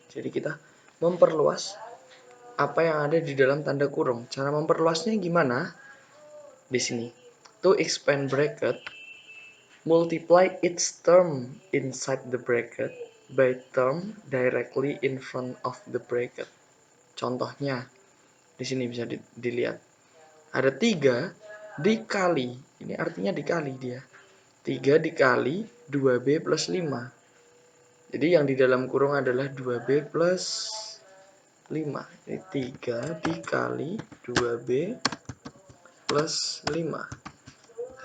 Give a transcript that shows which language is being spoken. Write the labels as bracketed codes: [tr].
[id] Jadi kita memperluas apa yang ada di dalam tanda kurung. Cara memperluasnya gimana? Di sini. [en] To expand bracket, multiply each term inside the bracket by term directly in front of the bracket. [id] Contohnya, di sini bisa dilihat. Ada 3 dikali, ini artinya dikali dia. 3 dikali 2B plus 5. Jadi yang di dalam kurung adalah 2B plus 5. Jadi 3 dikali 2B plus 5.